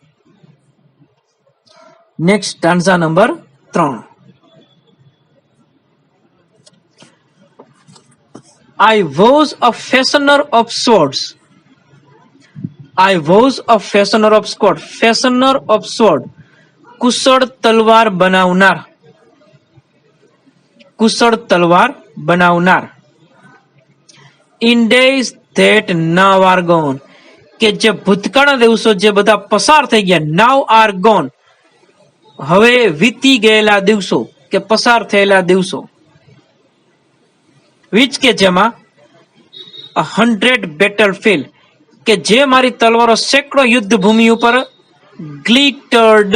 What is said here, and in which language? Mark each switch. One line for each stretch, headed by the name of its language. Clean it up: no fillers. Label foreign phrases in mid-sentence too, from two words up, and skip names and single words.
English: next stanza number 3. I was a fashioner of swords. I was a fashioner of sword. Fashioner of sword.
Gujarati: કુશળ તલવાર બનાવનાર. કુશળ તલવાર બનાવનાર.
English: In days that now are gone.
Gujarati: કે જે ભૂતકાળના દિવસો જે બધા પસાર થઈ ગયા,
English: now are gone.
Gujarati: હવે વીતી ગયેલા દિવસો કે પસાર થયેલા દિવસો. which કે જેમાં 100 battlefield કે જે મારી તલવારો સેંકડો યુદ્ધ ભૂમિ ઉપર ગ્લિટર્ડ.